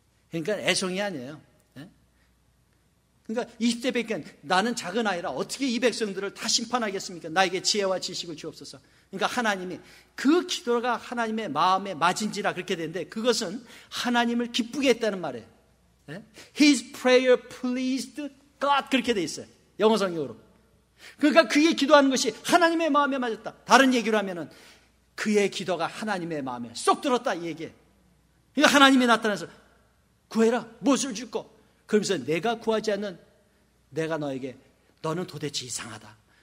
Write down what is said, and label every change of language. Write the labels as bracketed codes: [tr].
[ko] 그러니까 애송이 아니에요. 그러니까 20대밖에 나는 작은 아이라 어떻게 이 백성들을 다 심판하겠습니까? 나에게 지혜와 지식을 주옵소서. 그러니까 하나님이 그 기도가 하나님의 마음에 맞은지라 그렇게 되는데 그것은 하나님을 기쁘게 했다는 말이에요. [en] His prayer pleased God [ko] 그렇게 돼 있어요. 영어 성경으로. 그러니까 그의 기도하는 것이 하나님의 마음에 맞았다. 다른 얘기로 하면은 그의 기도가 하나님의 마음에 쏙 들었다 이 얘기예요. 그러니까 하나님이 나타나서 구해라. 무엇을 줄고? 그러면서 내가 구하지 않는 내가 너에게 너는 도대체 이상하다.